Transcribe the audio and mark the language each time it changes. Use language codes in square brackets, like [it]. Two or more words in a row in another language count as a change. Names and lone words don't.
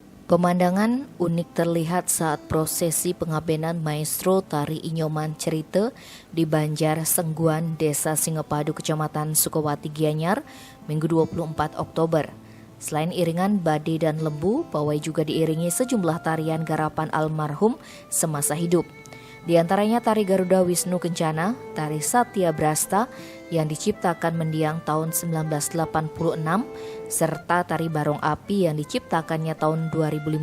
[id] Pemandangan unik terlihat saat prosesi pengabenan maestro tari Inyoman Cerita di Banjar Sengguan, Desa Singapadu, Kecamatan Sukawati, Gianyar, Minggu 24 Oktober. Selain iringan bade dan lembu, pawai juga diiringi sejumlah tarian garapan almarhum semasa hidup. Di antaranya tari Garuda Wisnu Kencana, tari Satya Brasta yang diciptakan mendiang tahun 1986, serta tari Barong Api yang diciptakannya tahun 2015.